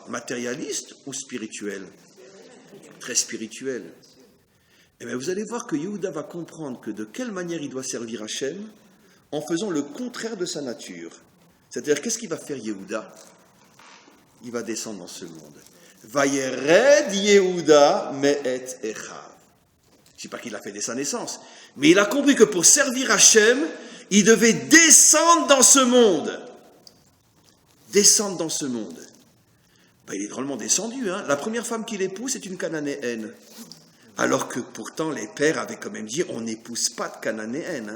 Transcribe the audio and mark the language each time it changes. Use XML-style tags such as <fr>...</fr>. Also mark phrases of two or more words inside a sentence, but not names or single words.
<fr>Matérialiste ou spirituel? Très spirituel. Eh bien, vous allez voir que Yehuda va comprendre que de quelle manière il doit servir Hachem en faisant le contraire de sa nature. C'est-à-dire, qu'est-ce qu'il va faire Yehuda? Il va descendre dans ce monde.</fr> <he>וירד יהודה מאת אחיו.</he> <fr>Je ne dis pas qu'il l'a fait dès sa naissance, mais il a compris que pour servir Hachem, il devait descendre dans ce monde. Descendre dans ce monde. Ben, il est drôlement descendu. Hein. La première femme qu'il épouse, c'est une Cananéenne. Alors que pourtant, les pères avaient quand même dit, on n'épouse pas de Cananéenne.</fr>